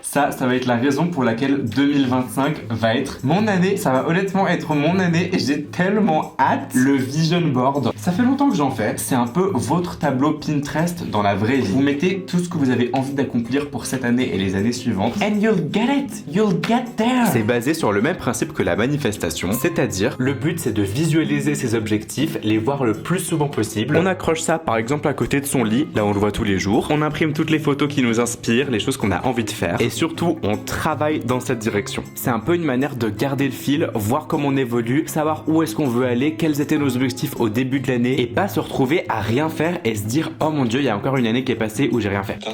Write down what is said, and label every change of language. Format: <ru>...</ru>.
<fr>Ça va être la raison pour laquelle 2025 va être mon année. Ça va honnêtement être mon année et j'ai tellement hâte. Le vision board, ça fait longtemps que j'en fais. C'est un peu votre tableau Pinterest dans la vraie vie. Vous mettez tout ce que vous avez envie d'accomplir pour cette année et les années suivantes.</fr> <en>And you'll get it, you'll get there.</en> <fr>C'est basé sur le même principe que la manifestation, c'est-à-dire le but c'est de visualiser ses objectifs, les voir le plus souvent possible. On accroche ça par exemple à côté de son lit, là on le voit tous les jours. On imprime toutes les photos qui nous inspirent, les choses qu'on a envie de faire. Et surtout, on travaille dans cette direction. C'est un peu une manière de garder le fil, voir comment on évolue, savoir où est-ce qu'on veut aller, quels étaient nos objectifs au début de l'année et pas se retrouver à rien faire et se dire oh mon dieu, il y a encore une année qui est passée où j'ai rien fait.</fr>